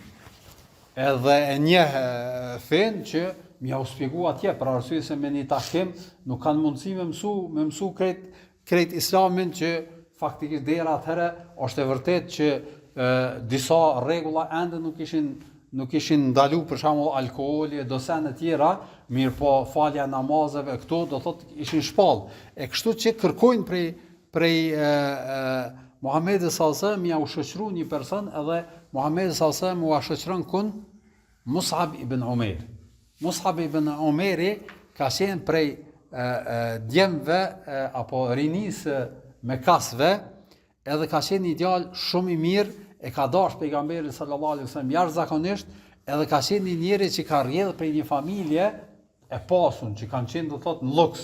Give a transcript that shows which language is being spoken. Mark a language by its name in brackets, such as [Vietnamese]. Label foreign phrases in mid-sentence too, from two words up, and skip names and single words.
[Albanian] edhe e njeh fen që m'ja u shpjegu atje, për arsye se me një takim nuk kanë mundësi me mësu krejt Islamin, që faktikisht dera atëherë është e vërtet që disa rregulla ende nuk ishin ndalu, për shembull alkooli, dosene tjera, mirë po falja namazeve, këto do thotë ishin shpall. E kështu që kërkojnë prej Muhamedit [Arabic] sallallahu alajhi wasallam [Albanian] ja u shoqëru një person, edhe Muhamedi [Arabic] sallallahu alajhi wasallam [Albanian] u shoqëron kun Mus'ab ibn Umair. Mus'ab ibn Umairi ka qenë prej djemve apo rinisë Mekasve, edhe ka qenë një djalë shumë i mirë, e ka dashur pejgamberin [Arabic] sallallahu alajhi wasallam [Albanian] jashtëzakonisht, edhe ka qenë një njeri që ka rrjedhur prej një familje e pasur, që kanë qenë do thotë në luks.